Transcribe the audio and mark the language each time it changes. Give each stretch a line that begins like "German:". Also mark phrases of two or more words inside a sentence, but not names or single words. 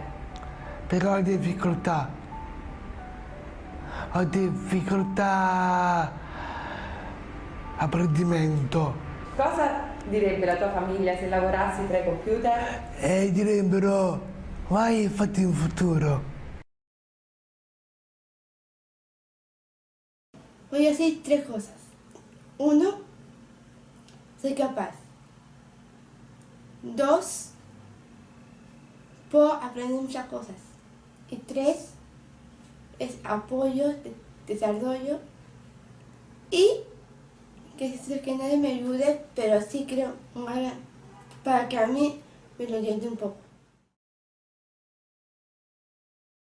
Italian: Perché ho difficoltà. Ho difficoltà apprendimento. Cosa direbbe la tua famiglia se lavorassi tra i computer? Direbbero, vai fatti un futuro.
Spanish: Voy a hacer tres cosas. Uno, soy capaz. Dos, puedo aprender muchas cosas. Y tres, es apoyo, desarrollo y que nadie me ayude, pero sí creo para que a mí me lo ayude un poco.